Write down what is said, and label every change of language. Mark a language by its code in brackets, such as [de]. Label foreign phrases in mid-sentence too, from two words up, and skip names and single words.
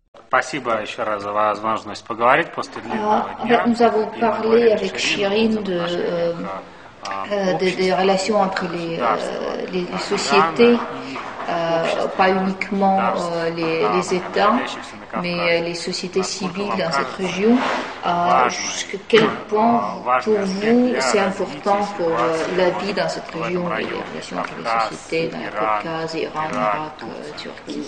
[ru] Спасибо еще раз за возможность поговорить после длинного [fr] En [ru] дня. [fr] fait, nous avons [ru] И мы [fr] parlé [ru] говорили [fr] avec [ru] с [fr] Shirin des relations entre les sociétés, pas uniquement les États, mais les sociétés civiles dans cette région. Jusqu'à quel point, pour vous, c'est important pour la vie dans cette région, les relations entre les sociétés dans le Caucase, Iran, Irak, Turquie?